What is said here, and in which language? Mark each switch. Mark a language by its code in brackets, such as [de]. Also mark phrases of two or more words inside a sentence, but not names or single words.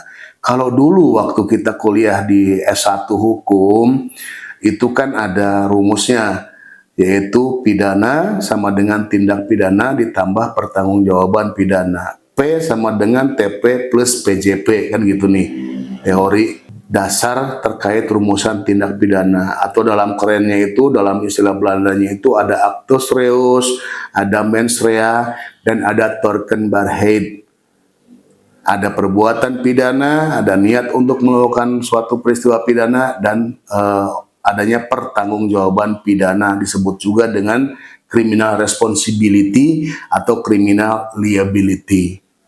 [id] Kalau dulu waktu kita kuliah di S1 Hukum, itu kan ada rumusnya, yaitu pidana sama dengan tindak pidana ditambah pertanggungjawaban pidana. P sama dengan TP plus PJP, kan gitu nih, teori dasar terkait rumusan tindak pidana. Atau dalam kerennya itu, dalam istilah Belandanya itu ada [la] actus reus, [id] ada [la] mens rea, [id] dan ada Torkenbarheid. Ada perbuatan pidana, ada niat untuk melakukan suatu peristiwa pidana, dan adanya pertanggungjawaban pidana, disebut juga dengan [en] criminal responsibility [id] atau [en] criminal liability.